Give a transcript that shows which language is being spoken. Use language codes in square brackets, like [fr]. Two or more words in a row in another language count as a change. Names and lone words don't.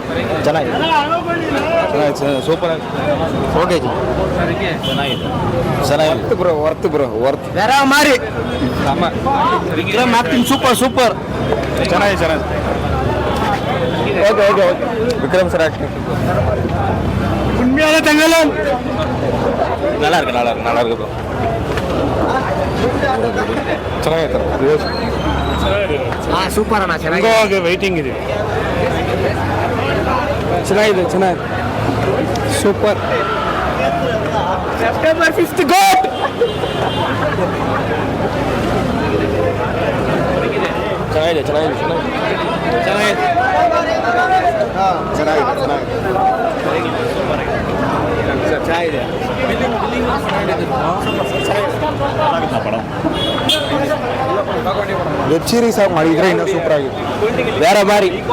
[kn] ಚೆನ್ನಾಗಿದೆ ಸೂಪರ್ ಆಗಿ ಓಕೆ ಚೆನ್ನಾಗಿದೆ ವರ್ತ್ ಬೇರೆ ಮಾರಿ ವಿಕ್ರಮ್ [en] acting super [kn] ಚೆನ್ನಾಗಿದೆ ಓಕೆ ವಿಕ್ರಮ್ [en] sir acting [ta] நல்லா இருக்கு ப்ரோ [kn] ಚೆನ್ನಾಗೈತೆ ಸೂಪರ್ ಅಣ್ಣ ಚೆನ್ನಾಗಿ ವೈಟಿಂಗ್ ಇದೆ ಚೆನ್ನಾಗಿದೆ ಸೂಪರ್ [en] September 5th GOAT [kn] ಚೆನ್ನಾಗಿದೆ [en] web series [kn] ಆಗಿ ಮಾಡಿದ್ರೆ ಇನ್ನೂ ಸೂಪರ್ ಆಗಿದೆ ಬೇರೆ ಬಾರಿ